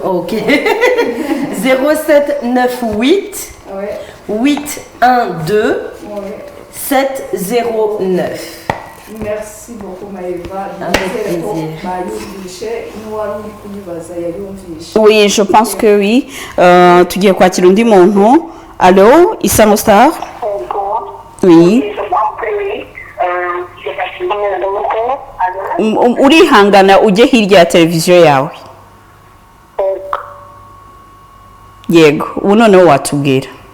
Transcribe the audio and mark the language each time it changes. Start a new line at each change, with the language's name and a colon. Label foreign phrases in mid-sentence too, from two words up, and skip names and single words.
French: Ok. 0798 812 709. Merci beaucoup Maeva. Avec plaisir. Oui, je pense que oui.
Kinyarwanda: Tugiye kwakira undi muntu.
French: Allo, Isango Star? Oui.
Kinyarwanda: Urihangana ujye hirya ya televiziyo yawe. Yego, ubu noneho watubwira.